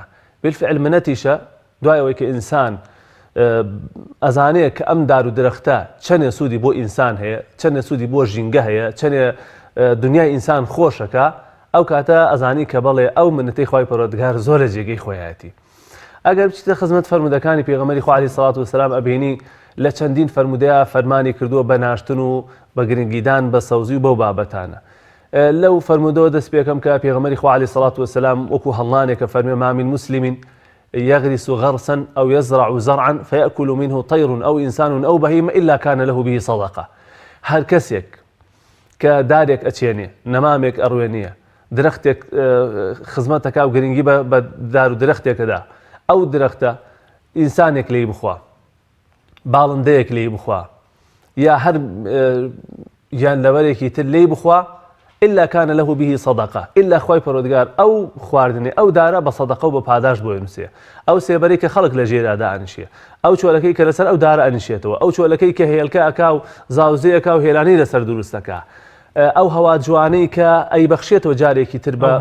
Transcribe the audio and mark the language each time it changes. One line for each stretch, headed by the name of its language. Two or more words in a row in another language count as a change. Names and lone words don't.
Central Kurdish: بالفعل منەتیشە دوای ئەوەی کە ئینسان ئەزانەیە کە ئەم دار و درەختە چەندێ سوودی بۆ ئینسان هەیە، چەندێ سوودی بۆ ژینگە هەیە، چەندێ دنیای ئینسان خۆشەکە، ئەو کاتە ئەزانی کە بەڵێ ئەو منەتەی خوای پەروەردگار زۆر لە جێگەی خۆیەتی. ئەگەر بچیتە خزمەت فەرمودەکانی پێغەمبەری خوا عەلەیهی سەڵات وەسەلام ئەبینی لە چەندین فەرمودەیە فەرمانی کردووە بە ناشتن و بە گرنگیدان بە سەوزی و بەو بابەتانە. لەو فەرمودەوە دەست پێکەم کە پێغەمبەری خوا عەلەیهی سەڵات وەسەلام وەکو هەڵانێکە فەرمێ
Arabic: ما من مسلم يغرس غرسا أو يزرع زرعا فيأكل منه طير أو إنسان أو بهيمة إلا كان له به صدقة.
Central Kurdish: هر کەسێک کە دارێک ئەچێنێ نەمامێک ئەڕوێنیە درەختێک خزمەتەکە و گرنگی بە دار و درەختێکەدا ئەو درەختە ئینسانێک لێی بخوا باڵندەیەک لێی بخوا یا هەر یان لەوەرێکی تر لێی بخوا
Arabic: إلا كان له به صدقة
Central Kurdish: إلا خوای پەروەردگار ئەو خواردنێ ئەو دارە بە سەدەقە و بە پاداش بۆ نووسێ ئەو سێبەرەی کە خەڵک لە ژێرادا ئەنیشێ ئەو چۆلەکەی کە لەسەر ئەو دارە ئەنیشێتەوە ئەو چۆلەکەی کە هێلکە ئەکا و زاوزەیەکا و هێلانەی لەسەر دروستەکە ئەو هەوا جوانەی کە ئەیبەخشێتەوە جارێکی تر بە